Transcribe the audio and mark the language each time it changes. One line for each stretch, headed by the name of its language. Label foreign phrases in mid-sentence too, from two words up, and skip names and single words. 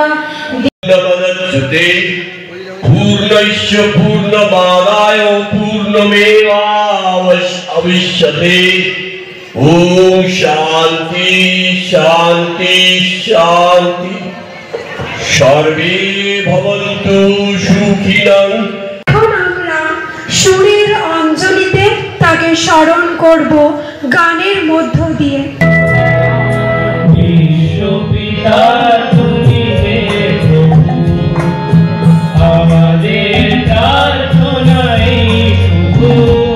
Sanskrit: पूर्णस्य पूर्णमादाय पूर्णमेवावशिष्यते। ओम शांति शांति शांति। सर्वे भवन्तु सुखिनः।
Bangla: এখন আমরা সুরের অঞ্জলিতে তাকে স্মরণ করব গানের মধ্য দিয়ে। বিশ্বপিতা তুমি হে প্রভু, আমাদের প্রার্থনাই শুধু।